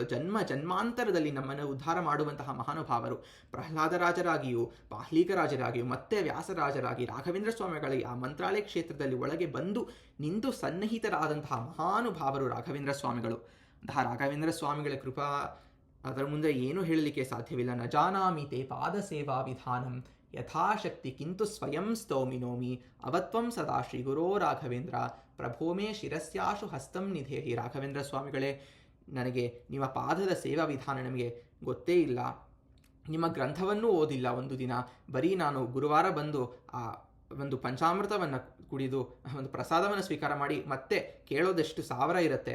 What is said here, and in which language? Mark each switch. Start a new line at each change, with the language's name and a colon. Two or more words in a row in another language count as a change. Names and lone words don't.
Kannada: ಜನ್ಮಾಂತರದಲ್ಲಿ ನಮ್ಮನ್ನು ಉದ್ಧಾರ ಮಾಡುವಂತಹ ಮಹಾನುಭಾವರು. ಪ್ರಹ್ಲಾದರಾಜರಾಗಿಯೂ ಬಾಹ್ಲೀಕರಾಜರಾಗಿಯೂ ಮತ್ತೆ ವ್ಯಾಸರಾಜರಾಗಿ ರಾಘವೇಂದ್ರ ಸ್ವಾಮಿಗಳಿಗೆ ಆ ಮಂತ್ರಾಲಯ ಕ್ಷೇತ್ರದಲ್ಲಿ ಒಳಗೆ ಬಂದು ನಿಂತು ಸನ್ನಿಹಿತರಾದಂತಹ ಮಹಾನುಭಾವರು ರಾಘವೇಂದ್ರ ಸ್ವಾಮಿಗಳು. ಅಂತಹ ರಾಘವೇಂದ್ರ ಸ್ವಾಮಿಗಳ ಕೃಪಾ ಅದರ ಮುಂದೆ ಏನೂ ಹೇಳಲಿಕ್ಕೆ ಸಾಧ್ಯವಿಲ್ಲ.
Sanskrit: ನ ಜಾನಾಮಿ ತೇ ಪಾದ ಸೇವಾ ವಿಧಾನಂ ಯಥಾಶಕ್ತಿ ಕಿಂತು ಸ್ವಯಂ ಸ್ತೌಮಿನೋಮಿ ಅವತ್ವಂ ಸದಾ ಶ್ರೀ ಗುರೋ ರಾಘವೇಂದ್ರ ಪ್ರಭೋಮೇ ಶಿರಸ್ಯಾಶು ಹಸ್ತಂ ನಿಧೇಹಿ.
Kannada: ರಾಘವೇಂದ್ರ ಸ್ವಾಮಿಗಳೇ, ನನಗೆ ನಿಮ್ಮ ಪಾದದ ಸೇವಾ ವಿಧಾನ ನಮಗೆ ಗೊತ್ತೇ ಇಲ್ಲ, ನಿಮ್ಮ ಗ್ರಂಥವನ್ನೂ ಓದಿಲ್ಲ ಒಂದು ದಿನ. ಬರೀ ನಾನು ಗುರುವಾರ ಬಂದು ಆ ಒಂದು ಪಂಚಾಮೃತವನ್ನು ಕುಡಿದು ಒಂದು ಪ್ರಸಾದವನ್ನು ಸ್ವೀಕಾರ ಮಾಡಿ ಮತ್ತೆ ಕೇಳೋದೆಷ್ಟು 1000 ಇರುತ್ತೆ.